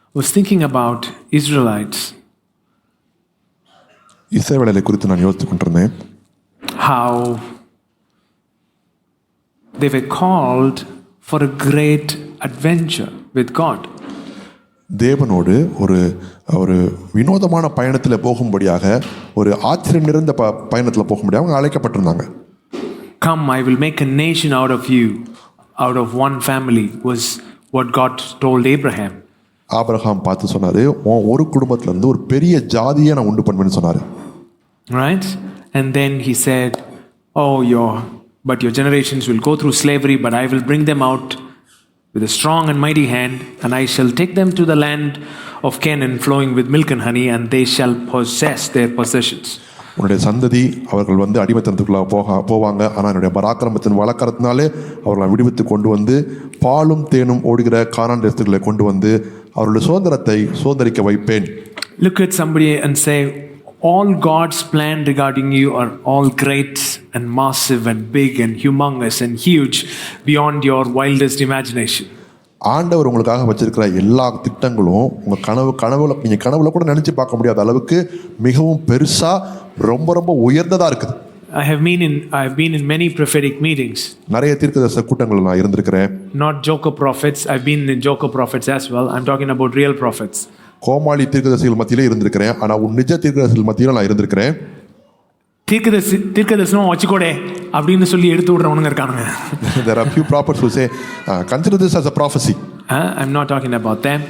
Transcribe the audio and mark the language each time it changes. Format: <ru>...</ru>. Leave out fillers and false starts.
<en>was thinking about Israelites.</en> <ta>இஸ்ரவேலை குறித்து நான் யோசித்துக் கொண்டிருந்தேன்.</ta> <en>How they were called for a great adventure with God.</en> <ta>தேவனோடு ஒரு ஒரு வினோதமான பயணத்தில் போகும்படியாக, ஒரு ஆச்சரியம் நிறைந்த பயணத்தில் போகும்படியாக அவங்க அழைக்கப்பட்டிருந்தாங்க.</ta> <en>Come, I will make a nation out of you, out of one family, was what God told Abraham.</en> <ta>Abraham பார்த்து சொன்னாரு, ஒரு குடும்பத்துல இருந்து ஒரு பெரிய ஜாதியை நான் உண்டு பண்ணுவேன்னு சொன்னாரு.</ta> <en>Right? And then he said, oh, but your generations will go through slavery, but I will bring them out with a strong and mighty hand, and I shall take them to the land of Canaan flowing with milk and honey, and they shall possess their possessions.</en> <ta>உன்னுடைய சந்ததி அவர்கள் அடிமைத்தனத்துக்குள்ள போவாங்க. ஆனால் என்னுடைய பராக்கிரமத்தின் வழக்கறதுனாலே அவர்களை விடுவித்து கொண்டு வந்து பாலும் தேனும் ஓடுகிற கானான் தேசத்துக்குள்ளே கொண்டு வந்து அவர்களுடைய சுதந்திரத்தை சுதந்திரிக்க வைப்பேன்.</ta> <en>Look at somebody and say, all God's plan regarding you are all great and massive and big and humongous and huge beyond your wildest imagination.</en> <ta>ஆண்டவர் உங்களுக்காக வச்சிருக்கிற எல்லா திட்டங்களும் உங்க நீங்க கனவுல கூட நினைச்சு பார்க்க முடியாத அளவுக்கு மிகவும் பெருசா ரொம்ப ரொம்ப உயர்ந்ததா இருக்குது.</ta> <en>I have been in many prophetic meetings.</en> <ta>நிறைய தீர்க்கதரிசன கூட்டங்கள் நான் இருந்திருக்கிறேன்.</ta> <en>Not joker prophets. I've been in joker prophets as well. I'm talking about real prophets.</en> <ta>கோமாளி தீர்க்கதரிசிகள் மத்தியிலே இருந்திருக்கிறேன். ஆனா நிஜ தீர்க்கதரிசிகள் மத்தியில நான் இருந்திருக்கிறேன். தீர்க்கதரிசனம் வச்சுக்கோடே அப்படின்னு சொல்லி எடுத்து விடுறவனுங்க இருக்கானுங்க.</ta> <en>There are few prophets who say consider this as a prophecy. I'm not talking about them.</en>